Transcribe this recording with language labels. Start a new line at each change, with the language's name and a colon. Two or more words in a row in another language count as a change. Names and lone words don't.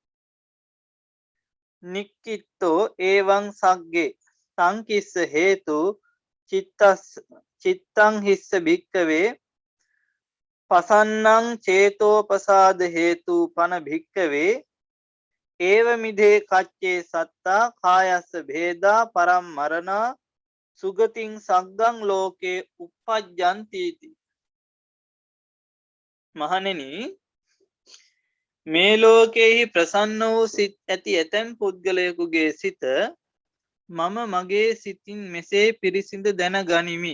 Pali: නික්කිත්තෝ ඒවං සග්ගේ සංකිස්ස හේතු චිත්තං හිස්ස භික්කවේ පසන්නං චේතෝපසාද හේතු පන භික්කවේ ඒව මිදේ කච්චේ සත්තා කායස්ස භේදා පරම් මරණා සුගතින් සග්ගං ලෝකේ උප්පජ්ජන්තිති
Sinhala: මහණෙනි මේ ලෝකෙහි ප්‍රසන්න වූ සිත් ඇති ඇතැම් පුද්ගලයෙකුගේ සිත මම මගේ සිතින් මෙසේ පිරිසිඳ දැන ගනිමි.